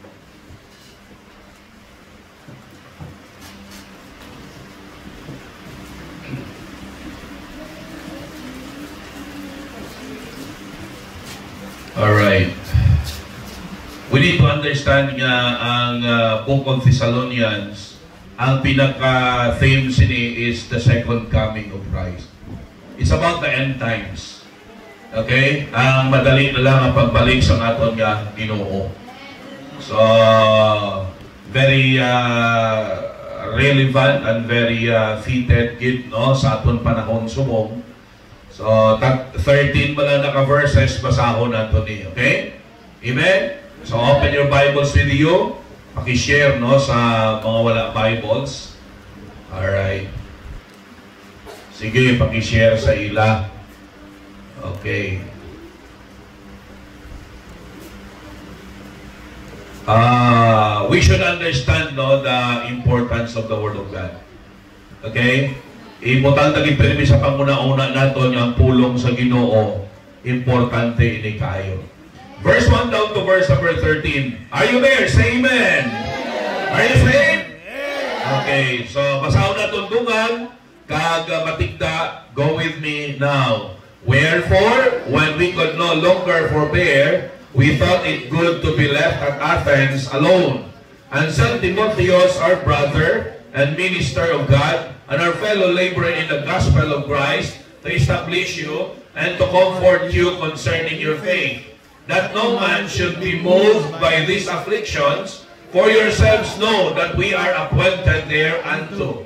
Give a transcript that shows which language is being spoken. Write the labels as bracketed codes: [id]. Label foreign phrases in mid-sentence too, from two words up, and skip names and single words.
[en] Alright. We need to understand [hil] nga ang [en] Book of Thessalonians, [hil] ang pinaka-theme sini [en] is the second coming of Christ. It's about the end times. Okay? [hil] Ang madali na lang ang pagbalik sa aton nga Ginoo. [en] So, very relevant and very fitted [hil] gid, no, sa aton panahon subong. So, 13 ba lang naka-verses, basahon nato ni. [en] Okay? Amen? So, open your Bibles with you. [hil] Paki-share, no, sa mga wala Bibles. Alright. Sige, paki-share sa ila. [en] Okay. We should understand, no, the importance of the Word of God. Okay? [hil] Importante lagi pirmi sa panguna-una naton ang pulong sa Ginoo. Importante ini kayo. [en] Verse 1 down to verse number 13. Are you there? Say amen. Are you saved? [hil] Okay, so basahon naton dungan kag matigda. [en] Go with me now. Wherefore, when we could no longer forbear, we thought it good to be left at Athens alone, and sent Timotheus, our brother and minister of God, and our fellow laborer in the gospel of Christ, to establish you and to comfort you concerning your faith, that no man should be moved by these afflictions, for yourselves know that we are appointed thereunto.